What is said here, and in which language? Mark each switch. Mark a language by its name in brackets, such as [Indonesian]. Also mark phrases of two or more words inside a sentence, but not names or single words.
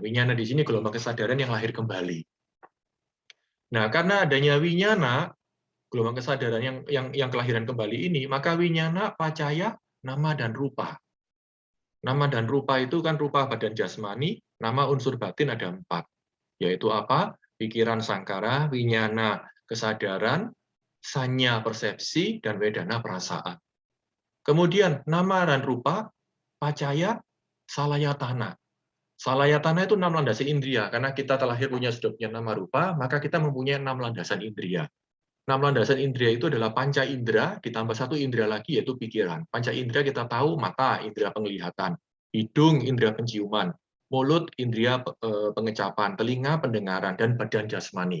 [Indonesian] Winyana di sini gelombang kesadaran yang lahir kembali. Nah, karena adanya winyana, gelombang kesadaran yang kelahiran kembali ini, maka [Pali] winyana, pacaya, [Indonesian] nama dan rupa. Nama dan rupa itu kan rupa badan jasmani, nama unsur batin ada 4. Yaitu apa? Pikiran sangkara, winyana kesadaran, sanya persepsi, dan wedana perasaan. Kemudian nama dan rupa, [Pali] pacaya, salayatana. [Indonesian] Salayatana itu 6 landasan indria. Karena kita terlahir sudah punya nama rupa, maka kita mempunyai 6 landasan indria. 6 landasan indria itu adalah panca indera, ditambah 1 indera lagi yaitu pikiran. Panca indera kita tahu mata, indera penglihatan, hidung, indera penciuman, mulut, indera pengecapan, telinga, pendengaran, dan badan jasmani.